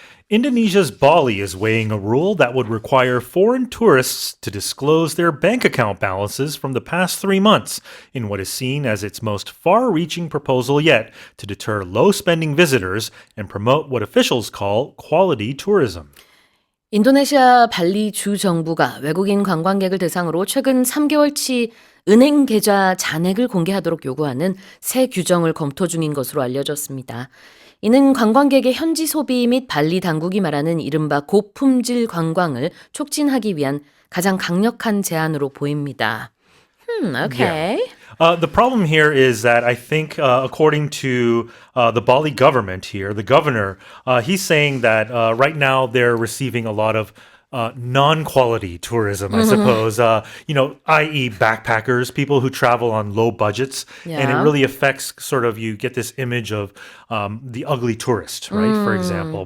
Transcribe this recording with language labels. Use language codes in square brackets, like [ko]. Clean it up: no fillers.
[en] Indonesia's Bali is weighing a rule that would require foreign tourists to disclose their bank account balances from the past 3 months in what is seen as its most far-reaching proposal yet to deter low-spending visitors and promote what officials call quality tourism. [ko] 인도네시아 발리 주 정부가 외국인 관광객을 대상으로 최근 3개월치 은행 계좌 잔액을 공개하도록 요구하는 새 규정을 검토 중인 것으로 알려졌습니다. 이는 관광객의 현지 소비 및 발리 당국이 말하는 이른바 고품질 관광을 촉진하기 위한 가장 강력한 제안으로 보입니다. [en] Okay. The problem here is that I think, according to the Bali government here, the governor, he's saying that right now they're receiving a lot of non-quality tourism, I suppose, i.e. backpackers, people who travel on low budgets. And it really affects you get this image of the ugly tourist, right, for example.